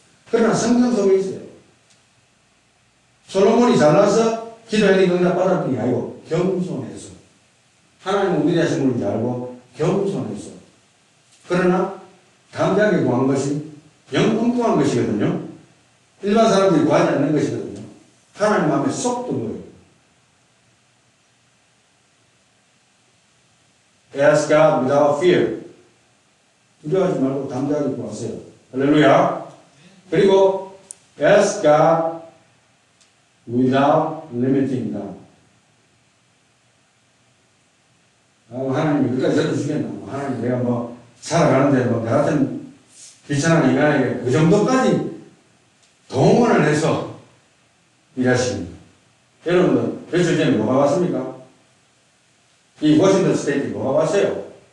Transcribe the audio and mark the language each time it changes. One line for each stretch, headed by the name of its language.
Korean: 그러나 성경 속에 있어요. 솔로몬이 잘나서 기도했는 응답 받았던 게 아니고 겸손해서 하나님은 위대하신 분인지 알고 겸손해서 그러나 담대하게 구한 것이 엉뚱한 것이거든요. 일반 사람들이 구하지 않는 것이거든요. 하나님 마음에 쏙 든 거예요.
English: Ask God without fear.
Korean: 두려워하지 말고 담대하게 구하세요. 할렐루야. 그리고
English: ask God without limiting God.
Korean: 하나님이 끝까지 들어주겠나. 하나님 내가 뭐 살아가는데 뭐 나 같은 비천한 인간에게 그 정도까지 동원을 해서 일하십니다. 여러분들 며칠 전에 뭐가 왔습니까? 이 워싱턴 스테이트 뭐가 왔어요?